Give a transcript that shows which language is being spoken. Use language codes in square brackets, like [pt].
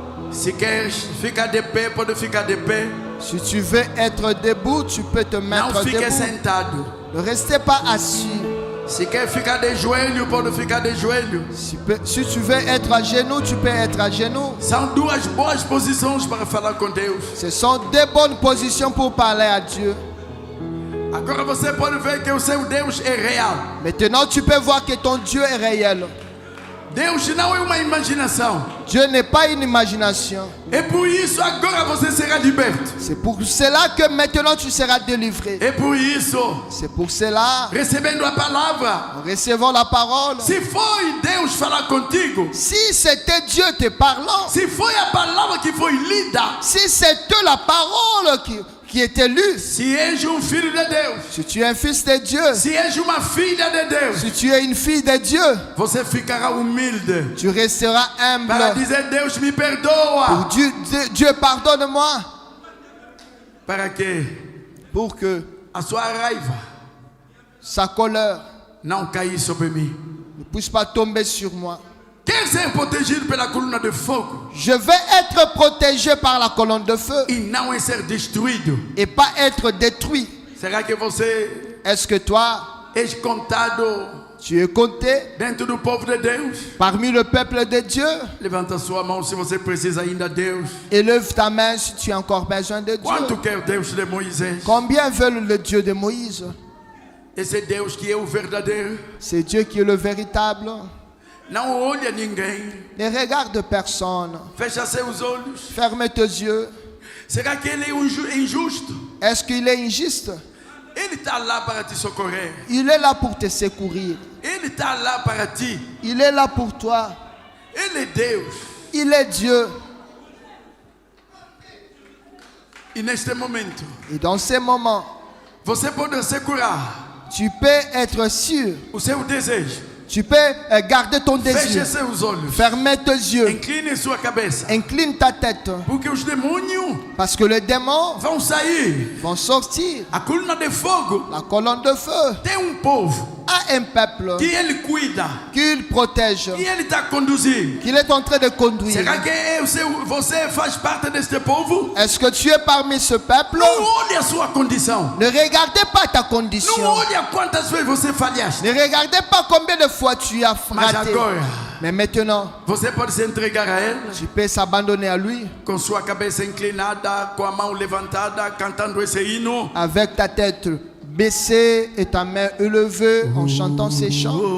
[pt] Se quer ficar de pé, pode ficar de pé. [fr] Si tu veux être debout, tu peux te [pt] Não [fr] mettre [pt] fique [fr] debout. [pt] sentado. [fr] Ne restez pas assis. [pt] Se quer ficar de joelho, pode ficar de joelho. [fr] Si tu veux être à genoux, tu peux être à genoux. [pt] São duas boas posições para falar com Deus. [fr] Ce sont deux bonnes positions pour parler à Dieu. [pt] Agora você pode ver que o seu Deus é real. [fr] Maintenant, tu peux voir que ton Dieu est réel. [pt] Deus não é uma imaginação. [fr] Dieu n'est pas une imagination. [pt] E por isso agora você será liberto. [fr] C'est pour cela que maintenant tu seras délivré. [pt] E por isso, [fr] C'est pour cela, [pt] recebendo a palavra, [fr] en recevant la parole, [pt] se foi Deus falar contigo, [fr] si c'était Dieu te parlant, [pt] se foi a palavra que foi lida, [fr] si c'était la parole qui était lue, [pt] se és filho de Deus, [fr] si tu es un fils de Dieu, [pt] se és uma filha de Deus, [fr] si tu es une fille de Dieu, [pt] você ficará humilde [fr] tu resteras [pt] para [fr] humble. [pt] dizer: Deus me perdoa. [fr] Dieu pardonne-moi. [pt] Para que [fr] Pour que [pt] a sua raiva [fr] sa colère [pt] não caia sobre mim. [fr] ne puisse pas tomber sur moi. [pt] Quer ser protegido pela coluna de fogo [fr] Je vais être protégé par la colonne de feu [pt] e não é ser destruído. [fr] et pas être détruit. [pt] Será que você [fr] Est-ce que toi, [pt] és contado [fr] tu es compté [pt] dentro do povo de Deus? [fr] parmi le peuple de Dieu? [pt] Levanta sua mão se você precisa ainda de Deus. [fr] Élève ta main si tu as encore besoin de [pt] Quanto [fr] Dieu. [pt] quer Deus de Moisés? [fr] Combien veulent le Dieu de Moïse? [pt] Esse Deus que é o verdadeiro. [fr] C'est Dieu qui est le véritable. [pt] Não olha ninguém. [fr] Ne regarde personne. [pt] Fecha seus olhos. [fr] Ferme tes yeux. [pt] Será que ele é injusto? [fr] Est-ce qu'il est injuste? [pt] Ele está lá para te socorrer. [fr] Il est là pour te secourir. [pt] Ele está lá para ti. [fr] Il est là pour toi. [pt] Ele é Deus. [fr] Il est Dieu. [pt] E neste momento, [fr] Et dans ces moments, [pt] você pode segurar [fr] tu peux être sûr. [pt] o seu desejo. [fr] Tu peux garder ton [pt] Feche [fr] désir. [pt] seus olhos. [fr] Ferme tes yeux. [pt] Incline sua cabeça. [fr] Incline ta tête. [pt] Porque os demônios [fr] Parce que les démons [pt] vão sair. [fr] vont sortir. [pt] A coluna de fogo [fr] La colonne de feu [pt] tem povo [fr] a un peuple [pt] que ele cuida. [fr] qu'il protège, [pt] E ele está conduzindo. [fr] qu'il est en train de conduire. [pt] Será que você faz parte deste povo? [fr] Est-ce que tu es parmi ce peuple? [pt] Não olhe a sua condição. [fr] Ne regardez pas ta [pt] Não [fr] condition. [pt] olhe a quantas vezes você falhaste. [fr] Ne regardez pas combien de fois tu as [pt] Mas [fr] raté. [pt] agora, [fr] Mais maintenant, [pt] você pode se entregar a Ele [fr] tu peux s'abandonner à lui [pt] com sua cabeça inclinada, com a mão levantada, cantando esse hino. [fr] avec ta tête baissée et ta main élevée en chantant ces chants.